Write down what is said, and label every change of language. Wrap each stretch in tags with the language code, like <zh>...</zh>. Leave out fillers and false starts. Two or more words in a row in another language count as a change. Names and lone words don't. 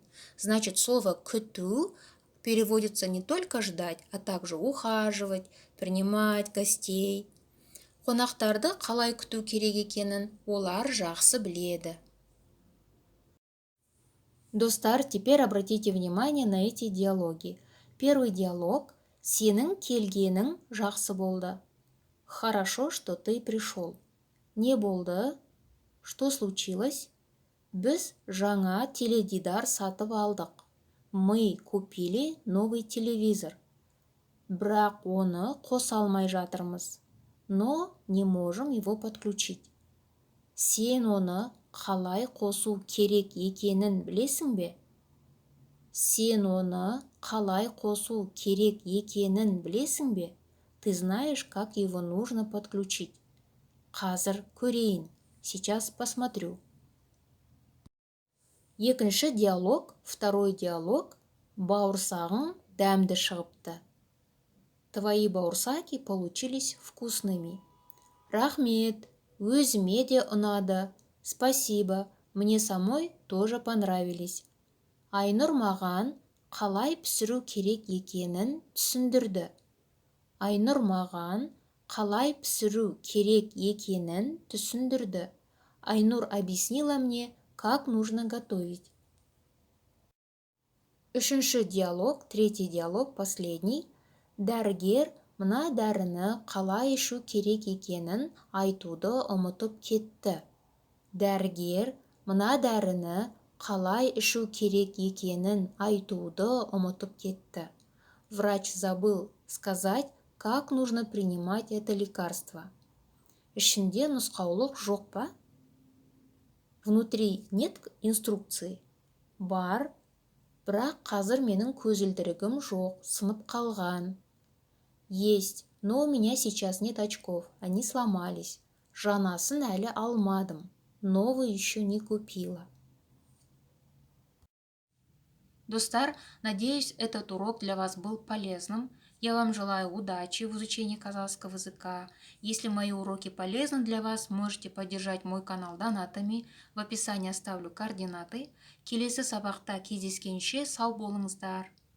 <ru>Значит, слово күту переводится не только ждать, а также ухаживать, принимать гостей.</ru> <kk>Қонақтарды қалай күту керек екенін олар жақсы біледі. Достар,</kk> <ru>теперь обратите внимание на эти диалоги. Первый диалог.</ru> <kk>Сенің келгенің жақсы болды.</kk> <ru>Хорошо, что ты пришел.</ru> <kk>Не болды?</kk> <ru>Что случилось?</ru> <kk>Біз жаңа теледидар сатып алдық.</kk> <ru>Мы купили новый телевизор.</ru> <kk>Бірақ оны қоса алмай жатырмыз.</kk> <ru>Но не можем его подключить.</ru> <kk>Сен оны қалай қосу керек екенін білесің бе? Сен оны қалай қосу керек екенін білесің бе?</kk> <ru>Ты знаешь, как его нужно подключить?</ru> <kk>Қазір көрейін.</kk> <ru>Сейчас посмотрю.</ru> <kk>Екінші диалог,</kk> <ru>второй диалог.</ru> <kk>Бауырсағың дәмді шығыпты.</kk> <ru>Твои бауырсаки получились вкусными.</ru> <kk>Рахмет, өзіме де ұнады.</kk> <ru>Спасибо, мне самой тоже понравились.</ru> <kk>Айнұр маған қалай пісіру керек екенін түсіндірді. Айнұр маған қалай пісіру керек екенін түсіндірді.</kk> <ru>Айнур объяснила мне, как нужно готовить.</ru> <kk>Үшінші диалог,</kk> <ru>третий диалог, последний.</ru> <kk>Дәрігер мына дәріні қалай ішу керек екенін айтуды ұмытып кетті. Дәрігер мына дәріні қалай ішу керек екенін айтуды ұмытып кетті.</kk> <ru>Врач забыл сказать, как нужно принимать это лекарство.</ru> <kk>Ішінде нұсқаулық жоқ па?</kk> <ru>Внутри нет инструкции?</ru> <kk>Бар, бірақ қазір менің көзілдірігім жоқ, сынып қалған.</kk> <ru>Есть, но у меня сейчас нет очков, они сломались.</ru> <kk>Жаңасын әлі алмадым,</kk> <ru>новый еще не купила. Достар, надеюсь, этот урок для вас был полезным. Я вам желаю удачи в изучении казахского языка. Если мои уроки полезны для вас, можете поддержать мой канал донатами. В описании оставлю координаты.</ru> <kk>Келесі сабақта кездескенше сау болыңыздар.</kk>